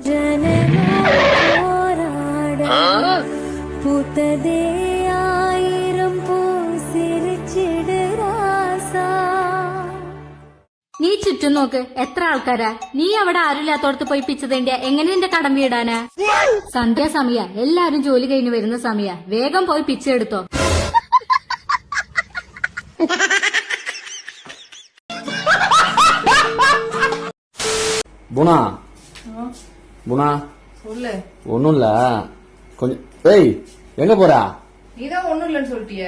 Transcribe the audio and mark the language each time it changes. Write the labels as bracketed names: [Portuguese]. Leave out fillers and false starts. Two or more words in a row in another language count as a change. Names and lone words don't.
[Malayalam] നീ ചുറ്റും നോക്ക്, എത്ര ആൾക്കാരാ. നീ അവിടെ ആരുമില്ലാത്തോടത്ത് പോയി പിച്ചതേണ്ടിയ എങ്ങനെ നിന്റെ കടം വീടാനാ? സന്ധ്യാസമയ, എല്ലാരും ജോലി കഴിഞ്ഞ് വരുന്ന സമയ. വേഗം പോയി പിച്ചെടുത്തോ. [Tamil] குணா குணா சொல்லு. ஒண்ணும் இல்ல, கொஞ்சம். ஏய் எங்க போறா? நீதான் ஒண்ணும் இல்லன்னு சொல்லிட்டிய.